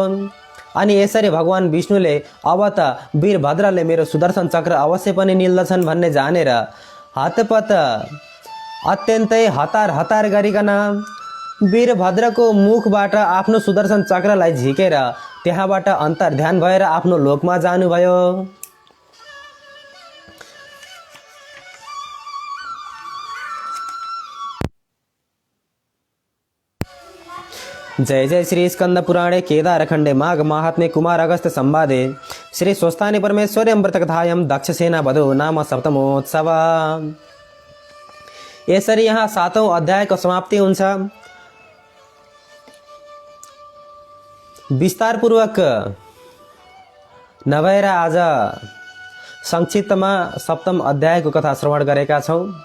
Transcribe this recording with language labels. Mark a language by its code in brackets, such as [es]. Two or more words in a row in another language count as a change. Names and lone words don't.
[ne] अनि यसरी भगवान विष्णुले अब त वीरभद्रले मेरो सुदर्शन चक्र अवश्य पनि निल्दछन् भन्ने जानेर हतपत अत्यन्तै हतार हतार गरिकन वीरभद्रको मुखबाट आफ्नो सुदर्शन चक्रलाई झिकेर त्यहाँबाट अन्तर्ध्यान भएर आफ्नो लोकमा जानुभयो। [sa] जय जय श्री स्कंद पुराणे केदारखंडे माघ माहात्म्ये कुमार अगस्त संवादे श्री स्वस्थानी परमेश्वर्यं व्रतकथायां दक्षसेना वधो नाम सप्तमोत्सव। [ne] यसरी यहाँ 7औं अध्यायको समाप्ति हुन्छ। विस्तारपूर्वक नभएर आज संक्षिप्तमा 7औं अध्यायको कथा श्रवण गरेका छौं।